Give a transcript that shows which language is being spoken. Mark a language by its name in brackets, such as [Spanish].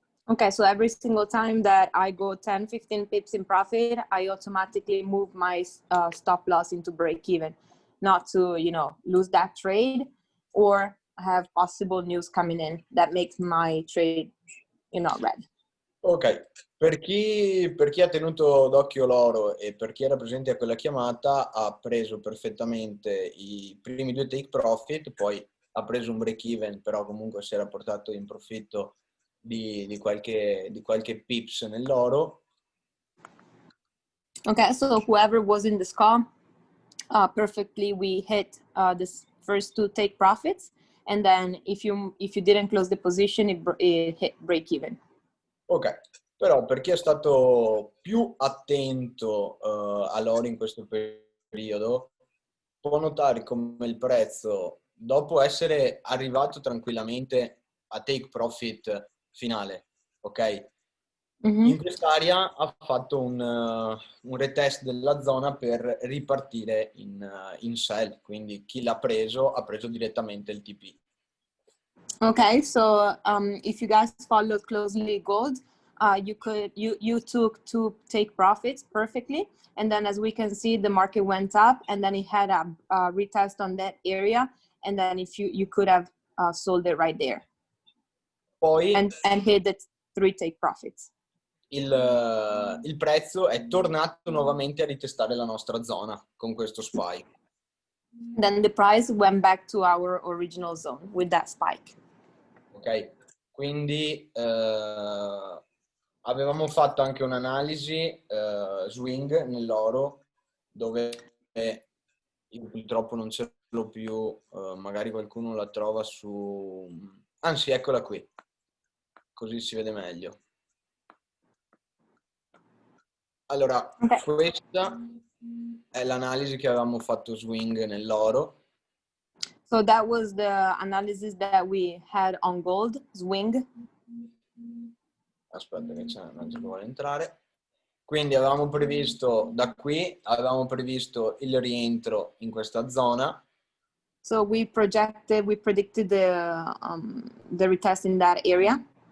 [English] Okay, so every single time that I go 10-15 pips in profit, I automatically move my stop loss into break even, not to, lose that trade or have possible news coming in that makes my trade, red. [Italian] Ok, per chi ha tenuto d'occhio l'oro e per chi era presente a quella chiamata ha preso perfettamente i primi 2 take profit, poi ha preso un break even, però comunque si era portato in profitto di qualche pips nell'oro. [English] Okay, so whoever was in this call, perfectly we hit this first 2 take profits, and then if you didn't close the position, it hit break even. [Italian] Ok, però per chi è stato più attento all'oro in questo periodo, può notare come il prezzo, dopo essere arrivato tranquillamente a take profit finale, ok? Mm-hmm. In quest'area ha fatto un retest della zona per ripartire in sell, quindi chi l'ha preso ha preso direttamente il TP. [English] Okay, so if you guys followed closely gold, you took two take profits perfectly, and then as we can see, the market went up, and then it had a retest on that area, and then if you could have sold it right there, [Italian] Poi [English] and hit the three take profits. [Italian] il prezzo è tornato nuovamente a ritestare la nostra zona con questo spike. [English] Then the price went back to our original zone with that spike. [Italian] Ok, quindi avevamo fatto anche un'analisi swing nell'oro dove io purtroppo non ce l'ho più, magari qualcuno la trova su... Anzi, eccola qui, così si vede meglio. Allora, questa è l'analisi che avevamo fatto swing nell'oro. [English] So that was the analysis that we had on gold, swing. [Italian] Aspetta che c'è una che vuole entrare. Quindi avevamo previsto da qui, avevamo previsto il rientro in questa zona. [English] So we predicted the retest in that area.